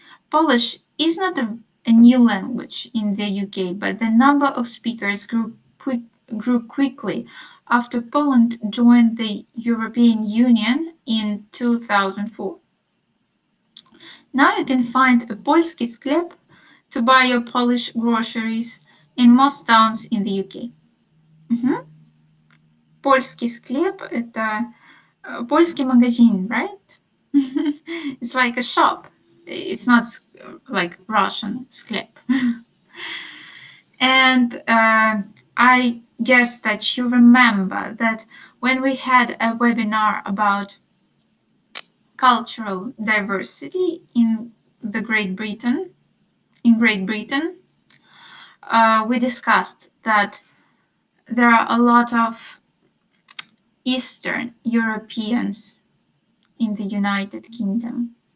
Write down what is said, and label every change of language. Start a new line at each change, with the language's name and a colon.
English: Polish is not a new language in the UK, but the number of speakers grew quickly after Poland joined the European Union in 2004. Now you can find a
Russian: польский склеп
English: to buy your Polish groceries in most towns in the UK.
Russian: Польский склеп – это польский магазин,
English: right? It's like a shop. It's not like Russian sklep. And I guess that you remember that when we had a webinar about cultural diversity in Great Britain, we discussed that there are a lot of Eastern Europeans in the United Kingdom.